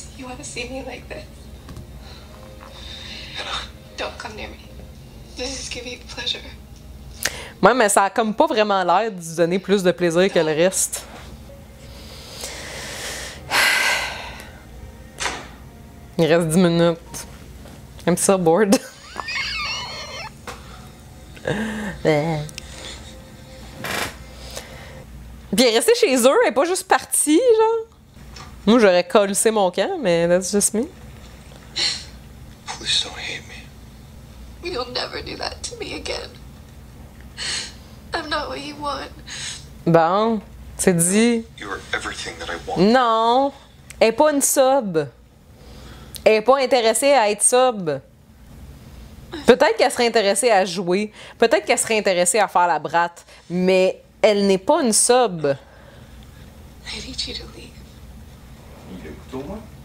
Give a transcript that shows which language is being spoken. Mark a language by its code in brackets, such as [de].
[en] You want to see me like this. Don't come near me. This is giving you pleasure. [fr] Ouais, mais ça a comme pas vraiment l'air de lui donner plus de plaisir que le reste. Il reste 10 minutes. [en] I'm so bored. [fr] Puis elle est restée chez eux, elle est pas juste partie, genre. Moi, j'aurais collé mon camp, mais [en] that's just me. Please don't hate me. You'll never do that to me again. I'm not what you want. [fr] Bon, c'est dit. [en] You are everything that I want. [fr] Non, elle est pas une sub. Elle est pas intéressée à être sub. Peut-être qu'elle serait intéressée à jouer. Peut-être qu'elle serait intéressée à faire la bratte. Mais elle n'est pas une sub. [en] I need you to leave. [fr] Il écoute au moins.